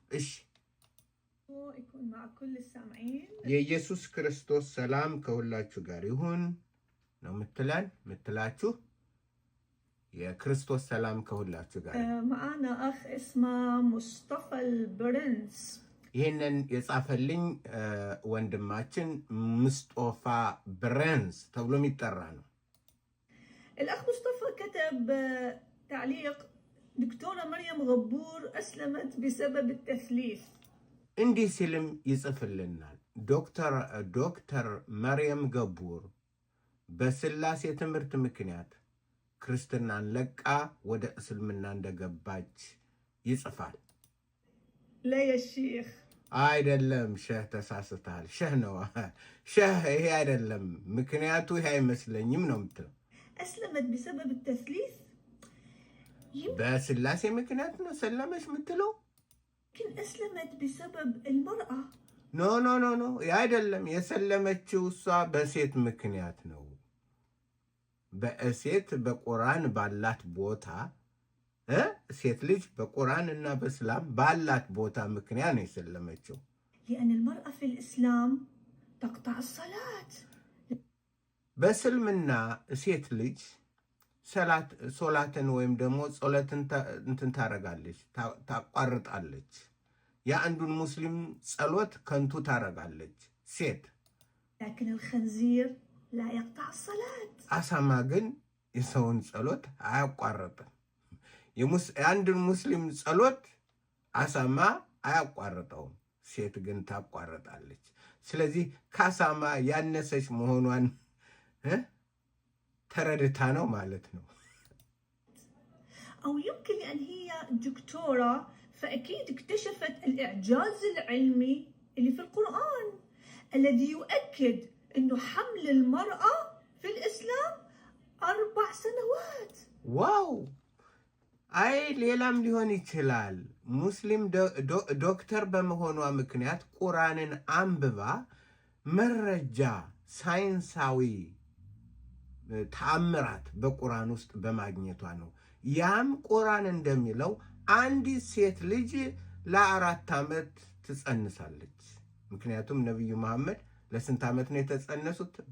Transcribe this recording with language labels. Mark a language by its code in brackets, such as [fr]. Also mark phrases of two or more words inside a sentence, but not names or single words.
[am] እሺ፣ የኢየሱስ ክርስቶስ ሰላም ከሁላችሁ ጋር ይሁን ነው ምትላችሁ። የክርስቶስ ሰላም ከሁላችሁ ጋር። [ar] معانا أخ اسمه مصطفى البرنس። [am] ይህንን የጻፈልኝ ወንድማችን ሙስጠፋ ብረንስ ተብሎ የሚጠራ ነው። [ar] الأخ مصطفى كتب تعليق: دكتورة مريم غبور أسلمت بسبب التثليث. [am] እንዲህ ሲልም ይጽፍልናል። ዶክተር መርየም ገቡር በስላሴ ትምህርት ምክንያት ክርስትናን ለቃ ወደ እስልምና እንደገባች ይጽፋል። [ar] لا يا شيخ [am] አይደለም ሸህ፣ ተሳስተሃል። ሸህ ነው ሸህ፣ ይሄ አይደለም። ምክንያቱ ይሄ አይመስለኝም ነው የምትለው። [ar] أسلمت بسبب التثليث። [am] በስላሴ ምክንያት ነው ሰለመች የምትለው። [ar] ግን أسلمت بسبب المرأة። [en] no no no no፣ [am] አይደለም። የሰለመችው እሷ በሴት ምክንያት ነው። በሴት በቁርአን ባላት ቦታ ሴት ልጅ በቁርአን እና በእስላም ባላት ቦታ ምክንያት ነው የሰለመችው። [ar] لأن المرأة في الإسلام تقطع الصلاة። [am] በእስልምና ሴት ልጅ ሶላትን ወይም ደግሞ ጸሎትን ታረጋለች፣ ታቋርጣለች። የአንዱን ሙስሊም ጸሎት ከንቱ ታረጋለች ሴት። [ar] لكن الخنزير لا يقطع الصلاة። [am] አሳማ ግን የሰውን ጸሎት አያቋርጥም። የአንድን ሙስሊም ጸሎት አሳማ አያቋርጠውም፣ ሴት ግን ታቋርጣለች። ስለዚህ ከአሳማ ያነሰች መሆኗን ተረድታ ነው ማለት ነው። [ar] أو يمكن لأن هي دكتورة فأكيد اكتشفت الإعجاز العلمي اللي في القرآن الذي يؤكد إنه حمل المرأة في الإسلام 4 سنوات. واو! [am] አይ ሌላም ሊሆን ይችላል። ሙስሊም ዶክተር በመሆኗ ምክንያት ቁርአንን አንብባ መረጃ፣ ሳይንሳዊ ተአምራት በቁርአን ውስጥ በማግኘቷ ነው። ያም ቁርአን እንደሚለው አንዲት ሴት ልጅ ለ4 ዓመት ትጸንሳለች። ምክንያቱም ነቢዩ መሐመድ ለስንት ዓመት ነው የተጸነሱት?